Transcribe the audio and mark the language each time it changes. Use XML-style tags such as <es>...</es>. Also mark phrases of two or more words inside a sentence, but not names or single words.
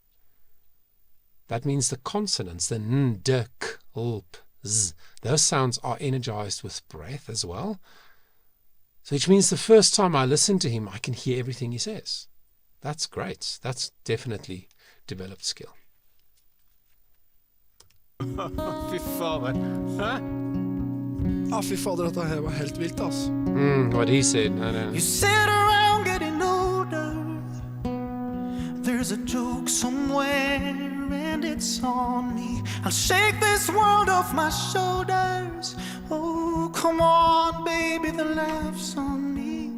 <en>That means the consonants, the n, d, k, Ulp, z. Those sounds are energized with breath as well. So which means the first time I listen to him, I can hear everything he says. That's great. That's definitely developed skill.</en> <no>Fy fader. Hæ? Ja, fy fader, dette her var helt vilt, altså.</no> <en>What he said. No. You sit around getting older. There's a joke somewhere and it's on me. I'll shake this world off my shoulders. Oh, come on, baby, the laugh's on me.</en>